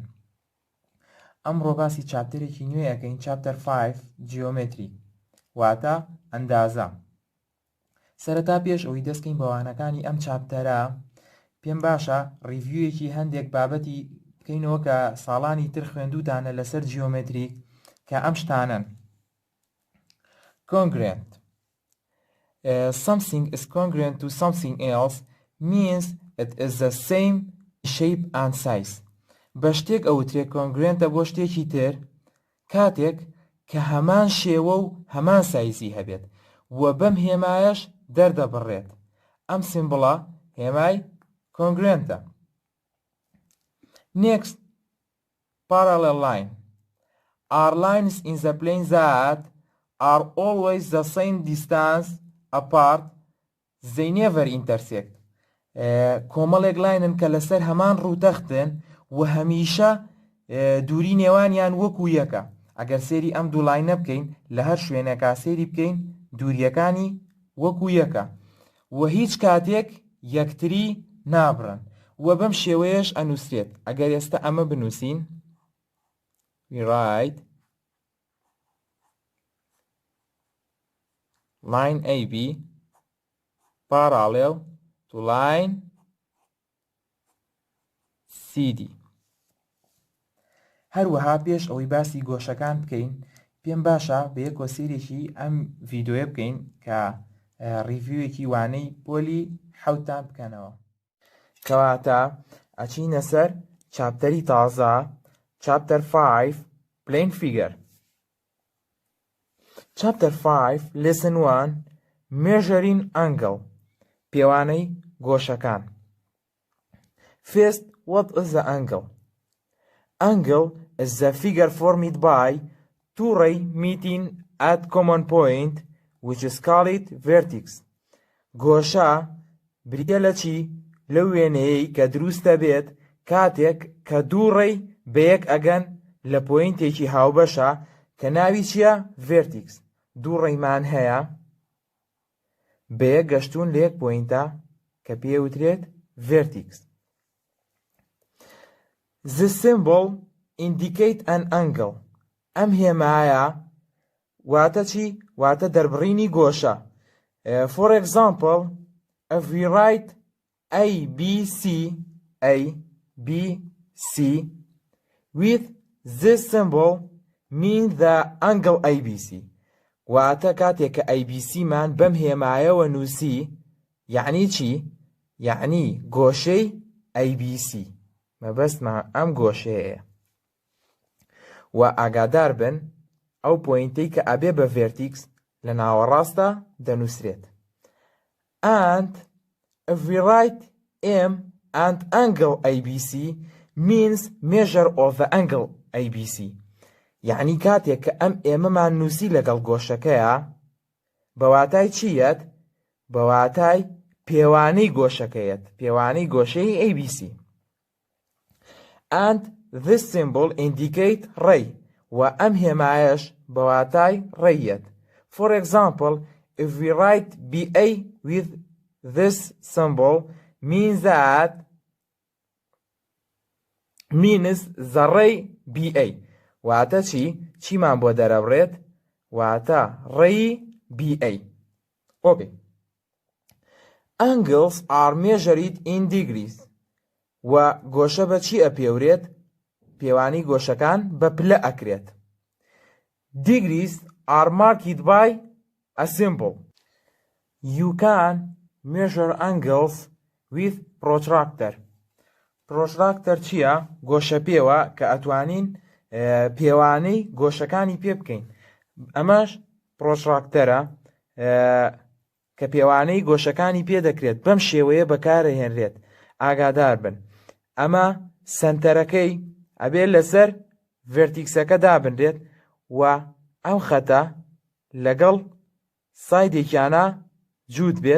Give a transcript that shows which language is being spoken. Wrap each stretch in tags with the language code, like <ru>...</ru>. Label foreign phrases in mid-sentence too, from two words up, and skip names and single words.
<ckb>ئەمڕۆ باسی چاپتەرێکی نوێ ئەەکەین، چاپتەر 5 جیۆمێتری، واتە ئەندازە. سەرەتا پێش ئەوەی دەستکەین بە وانەکانی ئەم چاپتەرە، پێم باشە ڕیڤیویەکی هەندێک بابەتی بکەینەوە کە ساڵانی تر خوێندووتانە لەسەر جیۆمێتری کە ئەم شتانن.</ckb> <en>Congruent. Something is congruent to something else means it is the same shape and size.</en> <ckb>بە شتێک ئەوترێ کۆنگرێنتە بۆ شتێکی تر کاتێک کە هەمان شێوە و هەمان سایزی هەبێت و بەم هێمایەش دەردەبڕێت. ئەم سیمبڵە هێمای کۆنگرێنتە.</ckb> <en>Next, parallel line. Are lines in the plane that are always the same distance apart, they never intersect.</en> <ckb>کۆمەڵێک لاینن کە لەسەر هەمان ڕووتەختن و هەمیشە دووری نێوانیان وەکو یەکە. ئەگەر سێری ئەم دوو لاینە بکەین لە هەر شوێنێکا سێری بکەین دووریەکانی وەکو یەکە و هیچ کاتێک یەکتری نابڕن و بەم شێوەیەش ئەنووسرێت. ئەگەر ئێستا ئەمە بنووسین</ckb> <en>we write line AB parallel to line CD.</en> <ckb>هەروەها پێش ئەوەی باسی گۆشەکان بکەین پێم باشە بە یەک کۆسیرێکی ئەم ڤیدۆیە بکەین کە ڕیڤیوێکی وانەی پۆلی حەوتان بکەنەوە. کەواتە ئەچینە سەر چاپتەری تازە، چاپتەر 5</ckb> <en>plane figure. Chapter 5 lesson 1 measuring angle.</en> <ckb>پێوانەی گۆشەکان.</ckb> <en>First, what is the angle? Angle is the figure formed by two rays meeting at common point, which is called vertex.</en> <ckb>گۆشە بریتە لە چی؟ لە وێنەیەی کە دروستە بێت کاتێک کە دوو ڕێی بە یەک ئەگەن لە پۆینتێکی هاوبەشە کە ناوی چییە؟ vertex. دوو ڕێیمان هەیە بە یەک گەشتون لە یەک پۆینتە کە پێوترێت vertex.</ckb> <en>The symbol indicate an angle.</en> <ckb>ئەم هێمایە واتە چی؟ واتە دەربڕینی گۆشە.</ckb> <en>For example, if we write ABC with this symbol means the angle ABC.</en> <ckb>واتە کاتێک کە ABC مان بەم هێمایەوە نووسی یعنی چی؟ یعنی گۆشەی ABC. مەبەستمان ئەم گۆشەیە و ئاگادار بن ئەو پۆینتەی کە ئەبێ بە vertex لە ناوەڕاستە دەنووسرێت.</ckb> <en>And if we write M and angle ABC means measure of the angle ABC.</en> <ckb>یعنی کاتێک کە ئەم ئێمەمان نووسی لەگەڵ گۆشەکەیە بەواتای چیەت؟ بەواتای پێوانەی گۆشەکەیەت، پێوانەی گۆشەی ABC.</ckb> <en>And this symbol indicate ray</en> <ckb>و ئەم هێمایەش بەواتای ڕێیەت.</ckb> <en>For example, if we write BA with this symbol means the ray BA.</en> <ckb>واتە چی؟ چیمان بۆ دەرەبڕێت؟ واتە ڕێی BA.</ckb> <en>Okay. Angles are measured in degrees.</en> <ckb>و گۆشە بە چی ئەپێورێت؟ پێوانی گۆشەکان بە پلە ئەکرێت.</ckb> <en>Degrees are marked by a symbol. You can measure angles with protractor.</en> <ckb>Protractor چییە؟ گۆشە پێوە کە ئەتوانین پێوانەی گۆشەکانی پێ بکەین. ئەمەش پرۆتراکتەرە کە پێوانەی گۆشەکانی پێ دەکرێت بەم شێوەیە بەکارەهێنرێت. ئاگادار بن ئەمە سنتەرەکەی ئەبێت لەسەر ڤێرتیکسەکە دابنرێت و ئەم خەتە لەگەڵ سایدێکیانە جووت بێت.</ckb>